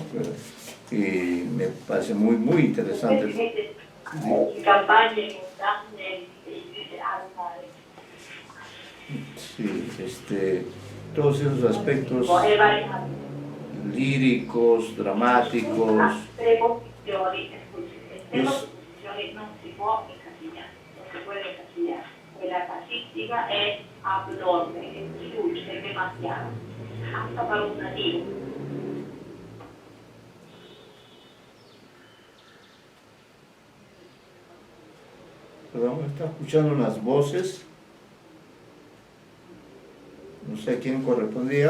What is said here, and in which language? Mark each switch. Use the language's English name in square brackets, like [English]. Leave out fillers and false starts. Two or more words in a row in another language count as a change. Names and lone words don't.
[Spanish] Y me parece muy interesante. Sí, todos esos aspectos líricos, dramáticos. [Italian] Quella casistica è abnorme, è huge, è [Spanish] demasiado, hasta para un nativo. Perdón, está escuchando unas voces, no sé a quién correspondía.